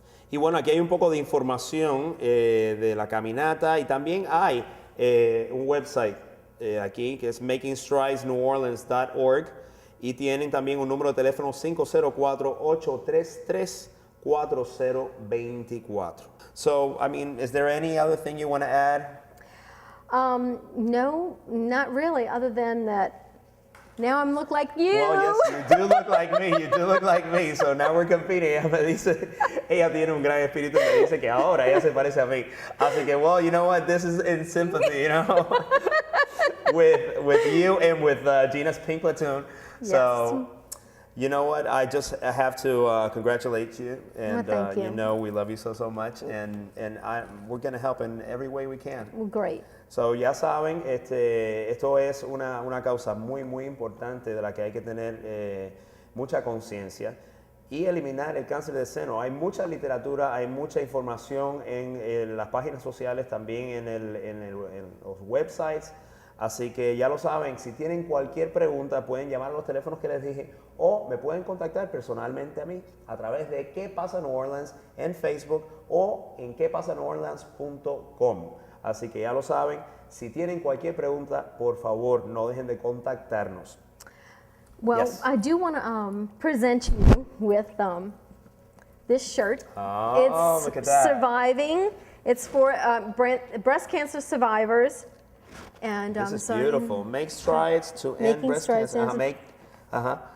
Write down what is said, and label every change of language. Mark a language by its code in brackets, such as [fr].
[es] Y bueno, aquí hay un poco de información de la caminata, y también hay un website aquí que es makingstridesneworleans.org, y tienen también un número de teléfono 504-833-4024. [en] So, I mean, is there any other thing you want to add? No, not really, other than that now I look like you. Well, yes, you do look like me. You do look like me. So now we're competing. [es] Ella me dice, ella tiene un gran espíritu. Me dice que ahora ella se parece a mí. Así que, [en] well, you know what? This is in sympathy, you know, with you and with Gina's Pink Platoon. Yes. So, you know what? I have to congratulate you, and thank you. you know we love you so much, and we're going to help in every way we can. Well, great. [es] So, ya saben, esto es una causa muy importante de la que hay que tener mucha conciencia, y eliminar el cáncer de seno. Hay mucha literatura, hay mucha información en las páginas sociales, también en los websites. Así que ya lo saben, si tienen cualquier pregunta pueden llamar a los teléfonos que les dije, o me pueden contactar personalmente a mí a través de ¿Qué pasa New Orleans? En Facebook o en quepasaneworleans.com. Así que ya lo saben, si tienen cualquier pregunta, por favor no dejen de contactarnos. [en] Well, Yes. I do want to present you with this shirt. Oh, look at that. Surviving. It's for breast cancer survivors. And This is so beautiful. Make strides to end Making breast strides cancer. ends-